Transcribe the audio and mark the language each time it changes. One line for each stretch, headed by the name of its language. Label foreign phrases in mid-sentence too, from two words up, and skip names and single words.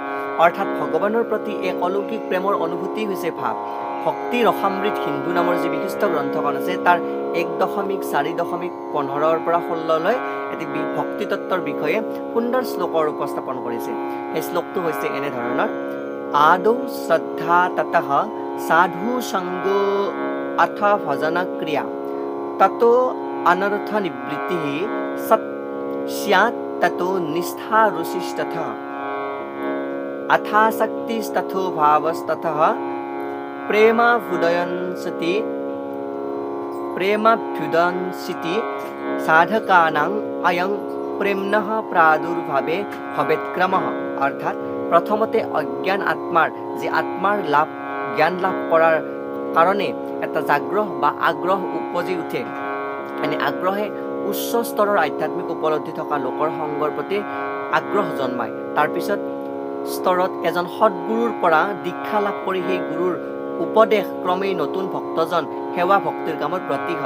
Assamese: অৰ্থাৎ ভগৱানৰ প্ৰতি এক অলৌকিক প্ৰেমৰ অনুভূতি হৈছে ভাৱ। ভক্তি ৰসামৃত সিন্ধু নামৰ যি বিশিষ্ট গ্ৰন্থখন আছে তাৰ 1.4.15 পৰা 16 এটি ভক্তি তত্ত্বৰ বিষয়ে সুন্দৰ শ্লোকৰ উপস্থাপন কৰিছে। এই শ্লোকটো হৈছে এনেধৰণৰ
Sanskrit: आदौ श्रद्धा ततः साधु संगो अथ भजन क्रिया ततो अनर्थ निवृत्तिः सत् स्यात् ततो निष्ठा रुचिस्तथा अथासक्तिस्तथो भावस्ततः प्रेमाभ्युदंसिति साधकानां अयं प्रेम्णः प्रादुर्भावे भवेत्क्रमः।
Assamese: অৰ্থাৎ প্ৰথমতে অজ্ঞান আত্মাৰ যে আত্মাৰ লাভ জ্ঞান লাভ কৰাৰ কাৰণে এটা জাগ্ৰহ বা আগ্ৰহ উপজি উঠে। এনে আগ্ৰহে উচ্চ স্তৰৰ আধ্যাত্মিক উপলব্ধি থকা লোকৰ সংগৰ প্ৰতি আগ্ৰহ জন্মায়। তাৰপিছত স্তৰত এজন সৎগুৰুৰ পৰা দীক্ষা লাভ কৰি সেই গুৰুৰ উপদেশ ক্ৰমেই নতুন ভক্তজন সেৱা ভক্তিৰ কামত ব্ৰতী হয়।